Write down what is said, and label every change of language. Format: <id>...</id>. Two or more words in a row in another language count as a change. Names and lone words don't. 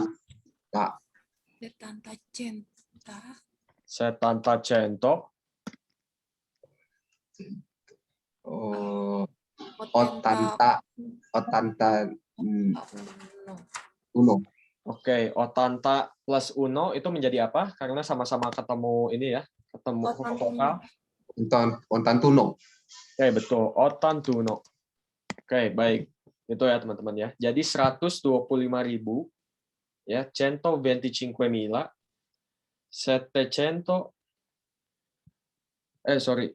<it>Setanta centa. Setanta cento. Oh, Ottanta. Ottanta uno.</it> <id>Oke,</id> <it>ottanta plus uno</it> <id>itu menjadi apa? Karena sama-sama ketemu ini ya, ketemu huruf vokal.</id> <it>Ottantuno.</it> <id>Oke, betul. Ottantuno. Oke, baik. Itu ya teman-teman ya. Jadi 125.000 ya, 125 mila, 700 sorry.</id>